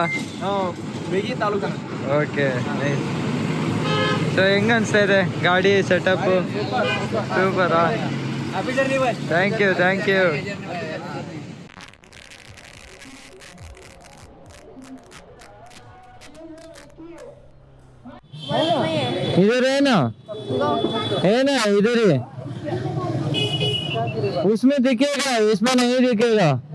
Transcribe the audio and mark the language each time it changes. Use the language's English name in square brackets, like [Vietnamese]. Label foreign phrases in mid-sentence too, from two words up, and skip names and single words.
[Kannada] ಬೇಗಿ ತಾಲೂಕು. [English] okay, nice. [Kannada] ಸೊ ಹೆಂಗ ಅನಿಸ್ತಾ ಇದೆ ಗಾಡಿ ಸೆಟಪ್? [English] ಸೂಪರಾ, thank you thank you. [Hindi] इधर है ना इधर ही, उसमें दिखेगा, इसमें नहीं दिखेगा.